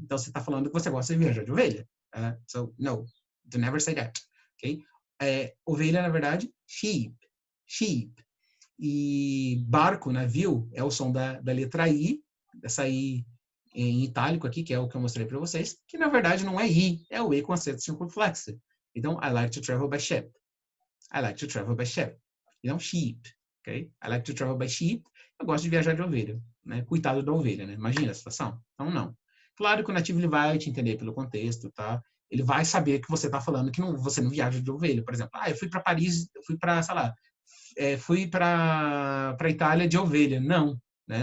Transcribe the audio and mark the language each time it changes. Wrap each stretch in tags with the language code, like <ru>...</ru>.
<pt>Então você está falando que você gosta de viajar de ovelha.</pt> <en>So, no, do never say that. Okay?</en> <pt>Ovelha, na verdade, sheep. Sheep. E barco, navio, é o som da letra I, dessa I em itálico aqui, que é o que eu mostrei para vocês, que na verdade não é I, é o E com acento circunflexo.</pt> <en>Então, I like to travel by ship. I like to travel by ship. Então, sheep. Okay? I like to travel by sheep.</en> <pt>Eu gosto de viajar de ovelha. Né? Coitado da ovelha, né? Imagina a situação. Então, não. Claro que o nativo ele vai te entender pelo contexto, tá? Ele vai saber que você está falando que não, você não viaja de ovelha. Por exemplo, eu fui para Paris, eu fui para, sei lá, fui para Itália de ovelha. Não, né?</pt>